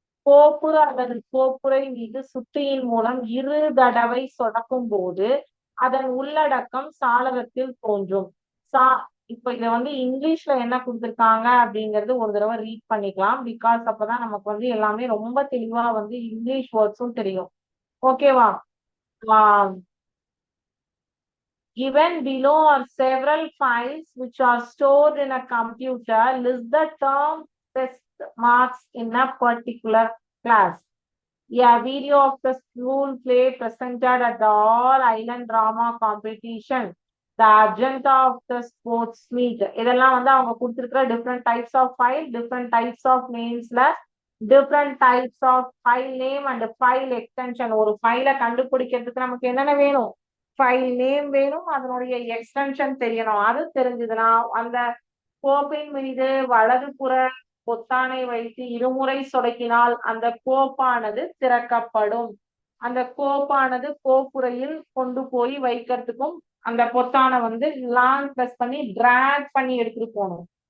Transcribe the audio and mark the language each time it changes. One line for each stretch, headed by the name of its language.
Tamil: கோப்பு அல்லது கோப்புரை மீது சுட்டியின் மூலம் இரு தடவை சொடக்கும் போது அதன் உள்ளடக்கம் சாளரத்தில் தோன்றும். சா இப்ப இத வந்து இங்கிலீஷ்ல என்ன கொடுத்திருக்காங்க அப்படிங்கறது ஒரு தடவை ரீட் பண்ணிக்கலாம். பிகாஸ் அப்பதான் நமக்கு வந்து எல்லாமே ரொம்ப தெளிவா வந்து இங்கிலீஷ் வேர்ட்ஸும் தெரியும். ஓகேவா?
English: Given below are several files which are stored in a computer. List the term test marks in a particular class. A video of the school play presented at the All Island Drama Competition. The agenda of the sports meet.
Tamil: இதெல்லாம் வந்து அவங்க கொடுத்திருக்கிற
English: different types of file, different types of namesல different types of file name and file extension.
Tamil: ஒரு ஃபைலை கண்டுபிடிக்கிறதுக்கு நமக்கு என்னென்ன வேணும்? ஃபைல் நேம் வேணும், அதனுடைய எக்ஸ்டென்ஷன் தெரியணும். அது தெரிஞ்சதுன்னா அந்த கோப்பின் மீது வலதுபுற பொத்தானை வைத்து இருமுறை சொடக்கினால் அந்த கோப்பானது திறக்கப்படும். அந்த கோப்பானது கோப்புறையில் கொண்டு போய் வைக்கிறதுக்கும் அந்த பொத்தானை வந்து லாங் பிரஸ் பண்ணி டிராக் பண்ணி எடுத்துட்டு போகணும்.